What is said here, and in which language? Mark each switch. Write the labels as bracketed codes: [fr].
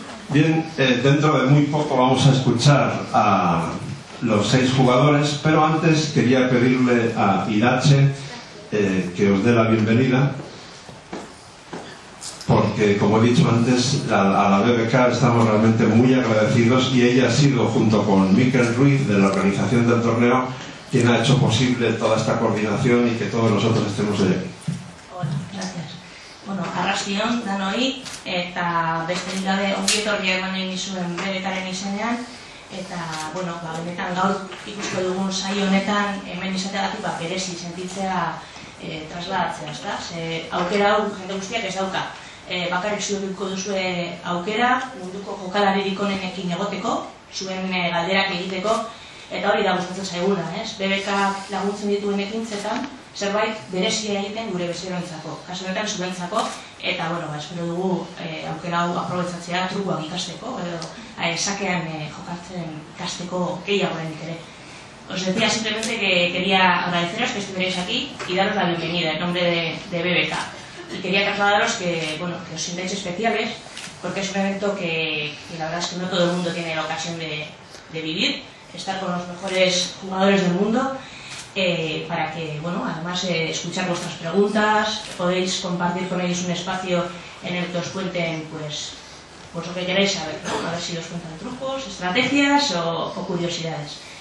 [es] Bien, dentro de muy poco vamos a escuchar a los 6 jugadores, pero antes quería pedirle a Iratxe que os dé la bienvenida, porque como he dicho antes, a la BBK estamos realmente muy agradecidos, y ella ha sido, junto con Miquel Ruiz de la organización del torneo, quien ha hecho posible toda esta coordinación y que todos nosotros estemos hoy aquí. Hola, gracias. [eu] Bueno, arrastion danoi, eta besterik gabe ongi etorria emanen nizuen BBKaren izenean, eta, bueno, benetan gaur ikusko dugun saio honetan hemen izateagatik berezi sentitzea trasladatzea, ezta? Ze aukera hau jende guztiak ez dauka. Bakarrik zuekiko duzue aukera, munduko jokalaririk onenekin egoteko, zuen galderak egiteko, eta hori da gustatzen zaiguna, ez? BBK laguntzen dituen ekintzetan, zerbait berezia egiten gure bezeroentzako, kasu honetan zuentzako, eta, bueno, espero dugu aukera hau aprobetzatzea trukoak ikasteko, edo sakean jokatzen ikasteko gehiago ere. [es] Os decía simplemente que quería agradeceros que estuvierais aquí y daros la bienvenida en nombre de BBK. Y quería trasladaros que, bueno, que os sintáis especiales, porque es un evento que la verdad es que no todo el mundo tiene la ocasión de vivir, estar con los mejores jugadores del mundo, para que, bueno, además escuchar vuestras preguntas, podéis compartir con ellos un espacio en el que os cuenten, pues lo que queráis saber, ¿no? A ver si os cuentan trucos, estrategias o curiosidades.